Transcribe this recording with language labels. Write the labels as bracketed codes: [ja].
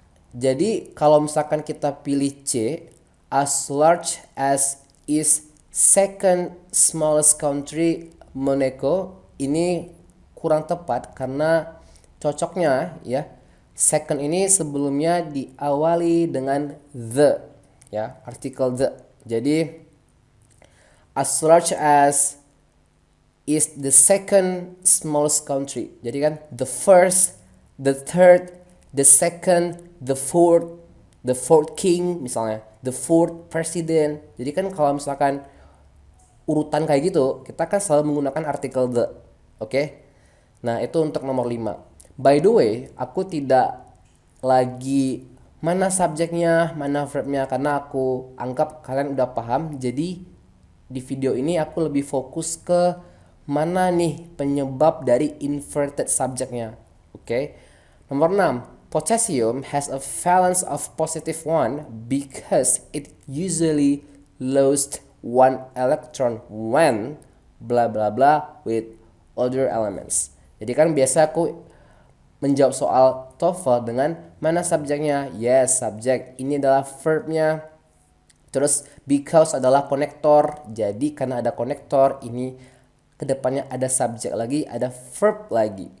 [id] Jadi kalau misalkan kita pilih C, [en] as large as is second smallest country Monaco, [id] ini kurang tepat karena cocoknya ya second ini sebelumnya diawali dengan the, ya, artikel the. Jadi [en] as large as is the second smallest country. [id] Jadi kan [en] the first, the third, the second, the fourth king misalnya, the fourth president. [id] Jadi kan kalau misalkan urutan kayak gitu, kita kan selalu menggunakan artikel the. Oke? Nah, itu untuk nomor 5. [en] By the way, [id] aku tidak lagi mana subjeknya, mana verbnya, karena aku anggap kalian udah paham. Jadi di video ini aku lebih fokus ke mana nih penyebab dari inverted subjeknya. Oke? Nomor 6. [en] Potassium has a valence of positive 1 because it usually lost one electron when bla bla bla with other elements. [id] Jadi kan biasa aku menjawab soal TOEFL dengan mana subjeknya? Yes, subjek. Ini adalah verbnya. Terus because adalah konektor. Jadi karena ada konektor, ini kedepannya ada subjek lagi, ada verb lagi.